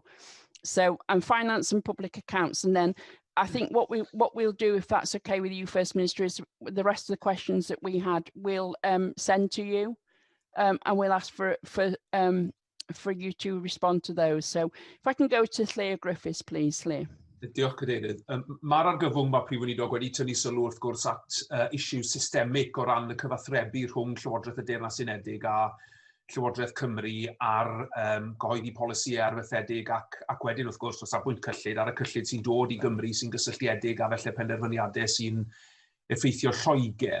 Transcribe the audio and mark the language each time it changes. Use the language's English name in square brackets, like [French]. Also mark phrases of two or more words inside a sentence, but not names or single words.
[English] So finance and public accounts, and then I think what we'll do, if that's okay with you, First Minister, is the rest of the questions that we had we'll send to you, and we'll ask for you to respond to those. So if I can go to Llyr Griffiths, please, Llyr. [Welsh] Diolch, Cadeirydd. Mae'r argyfwng mae Prif Weinidog wedi tynnu sylw wrth gwrs at isiw systemig o ran y cyfathrebu rhwng Llywodraeth y Deyrnas Unedig a Llywodraeth Cymru ar gyhoeddi polisïau arfaethedig ac wedyn wrth gwrs o safbwynt cyllid ar y cyllid sy'n dod i Gymru sy'n gysylltiedig a felly penderfyniadau sy'n effeithio Lloegr.